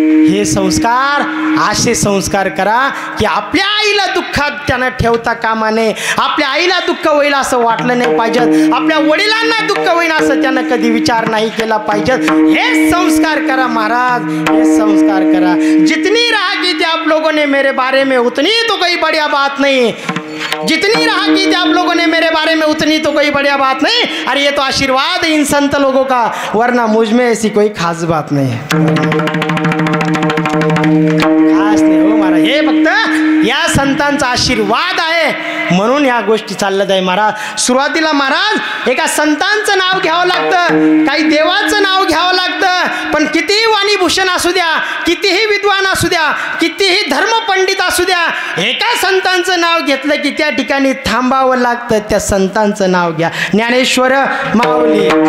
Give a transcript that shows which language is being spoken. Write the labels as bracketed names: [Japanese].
[Marathi] हे संस्कार असे संस्कार करा की आपल्या आईला दुःखात त्यांना ठेवता कामा नये, आपल्या आईला दुःख होईल असं वाटलं नाही पाहिजे, आपल्या वडिलांना दुःख होईल असं त्यानं कधी विचार नाही केला पाहिजे. हे संस्कार करा महाराज, हे संस्कार करा. [Hindi] जितनी राह की आप लोगों ने मेरे बारे में उतनी तो कोई बढ़िया बात नहीं, जितनी राह की आप लोगों ने मेरे बारे में उतनी तो कोई बढ़िया बात नहीं. अरे ये तो आशीर्वाद इन संत लोगों का, वरना मुझ में ऐसी कोई खास बात नहीं है. [Marathi] खास नाही हो महाराज, हे फक्त या संतांचा आशीर्वाद आहे म्हणून या गोष्टी चालल्यात आहे महाराज. सुरुवातीला महाराज एका संतांचं नाव घ्यावं लागतं, काही देवाचं नाव घ्यावं लागतं, पण कितीही वाणीभूषण असू द्या, कितीही विद्वान असू द्या, कितीही धर्मपंडित असू द्या, एका संतांचं नाव घेतलं की त्या ठिकाणी थांबावं लागतं. त्या संतांचं नाव घ्या. ज्ञानेश्वर माऊली.